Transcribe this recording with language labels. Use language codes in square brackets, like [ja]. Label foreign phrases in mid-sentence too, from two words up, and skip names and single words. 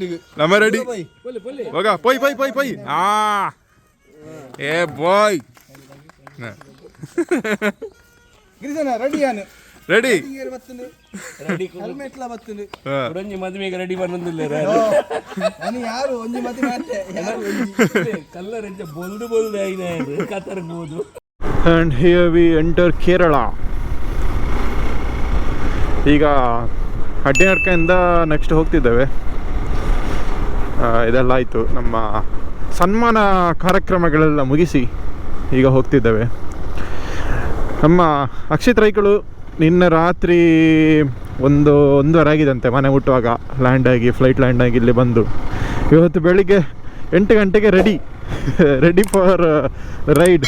[kn] ಹೋಗ ಪೊಯ್ ಏ ಬಾಯ್ ರೆಡಿ ಮದುವೆಗೆ ರೆಡಿ ಬಂದಿಲ್ಲ ಯಾರು ಕಲ್ಲರ್ ಬೊಲ್ದು ಕತ್ತರ್ಬೋದು. [en] And here we enter Kerala. [kn] ಈಗ ಅಡ್ಡಿನಡ್ಕೆಯಿಂದ ನೆಕ್ಸ್ಟ್ ಹೋಗ್ತಿದ್ದೇವೆ. ಇದೆಲ್ಲ ಆಯಿತು, ನಮ್ಮ ಸನ್ಮಾನ ಕಾರ್ಯಕ್ರಮಗಳೆಲ್ಲ ಮುಗಿಸಿ ಈಗ ಹೋಗ್ತಿದ್ದೇವೆ. ನಮ್ಮ ಅಕ್ಷಿತ್ ರೈಗಳು ನಿನ್ನೆ ರಾತ್ರಿ 1:30 ಆಗಿದಂತೆ ಮನೆ ಮುಟ್ಟುವಾಗ, [en] flight land [kn] ಆಗಿ ಇಲ್ಲಿ ಬಂದು ಇವತ್ತು ಬೆಳಿಗ್ಗೆ 8 ಗಂಟೆಗೆ [en] ready for ride.